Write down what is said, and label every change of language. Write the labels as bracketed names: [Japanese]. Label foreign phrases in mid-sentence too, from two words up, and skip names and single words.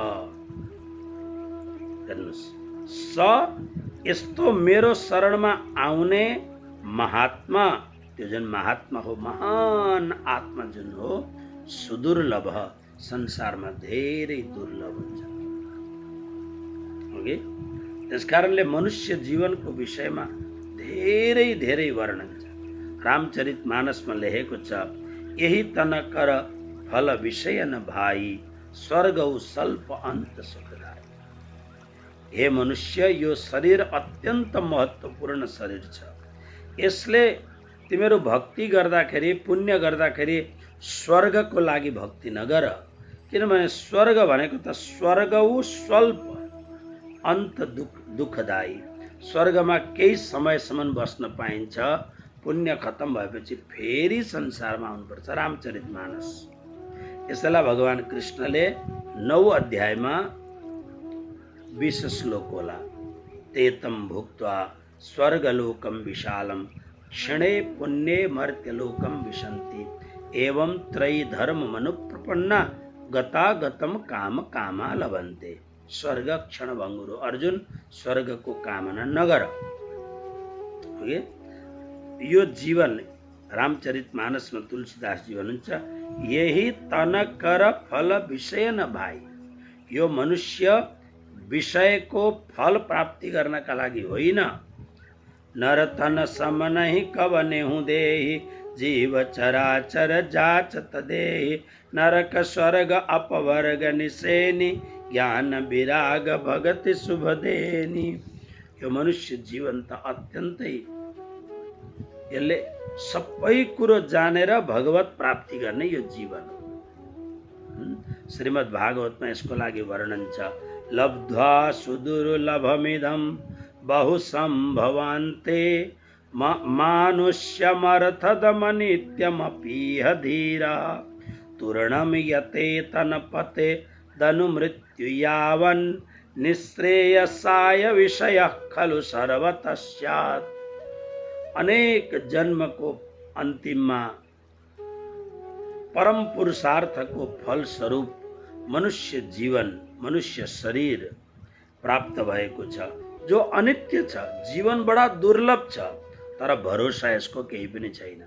[Nepali] हेर्नुहोस्, स यस्तो मेरो शरणमा आउने महात्मा, त्यो जुन महात्मा हो, महान आत्मा जुन हो, सुदुर्लभ, संसारमा धेरै दुर्लभ हुन्छ। ओके, त्यसकारणले मनुष्य जीवनको विषयमा धेरै धेरै वर्णन छ। रामचरितमानसमा लेखेको छ, [Awadhi] यही तन कर फल विषय न भाइ, स्वर्गौ स्वल्प अन्त सुखदायी। [Nepali] हे मनुष्य, यो शरीर अत्यन्त महत्त्वपूर्ण शरीर छ। यसले तिमीहरू भक्ति गर्दाखेरि, पुण्य गर्दाखेरि स्वर्गको लागि भक्ति नगर, किनभने स्वर्ग भनेको त [Awadhi] स्वर्गौ स्वल्प अन्त दुःखदायी। [Nepali] स्वर्गमा केही समयसम्म बस्न पाइन्छ, पुण्य खत्म भएपछि फेरि संसारमा आउनुपर्छ। रामचरितमानस। यसलाई भगवान कृष्णले 9 अध्यायमा 20 श्लोक होला, [Sanskrit] तेतम भुक्त्वा स्वर्गलोकम विशालम क्षणे पुण्ये मर्त्यलोकम विशन्ति, एवं त्रयी धर्म मनुप्रपन्ना गतागतम काम कामा लभन्ते। स्वर्ग क्षण भङ्गुरो। [Nepali] अर्जुन, स्वर्गको कामना नगर। यो जीवन रामचरितमानसमा तुलसीदासजी भन्नुहुन्छ, [Awadhi] यही तन कर फल विषय न भाइ। [Nepali] यो मनुष्य विषयको फल प्राप्ति गर्नका लागि होइन। [Awadhi] नर तन सम नहि कवने हुँदेहि, जीव चराचर जाचत देहि। नरक स्वर्ग अपवर्ग निसेनि, ज्ञान विराग भगति शुभ देनि। [Nepali] यो मनुष्य जीवन त अत्यन्तै, यसले सबै कुरो जानेर भगवत प्राप्ति गर्ने यो जीवन हो। श्रीमद् भागवतमा यसको लागि वर्णन छ, [Sanskrit] लब्ध्वा सुदुर्लभमिदं बहु सम्भवान्ते, मानुष्यमर्थदमनित्यमपीह धीरा। तूर्णं यते तनपते दनु मृत्यु यावन्, निःश्रेयसाय विषयः खलु सर्वतः स्यात्। [Nepali] अनेक जन्मको अन्तिममा परम पुरुषार्थको फल स्वरूप मनुष्य जीवन, मनुष्य शरीर प्राप्त भएको छ, जो अनित्य छ। जीवन बडा दुर्लभ छ, तर भरोसा यसको केही पनि छैन।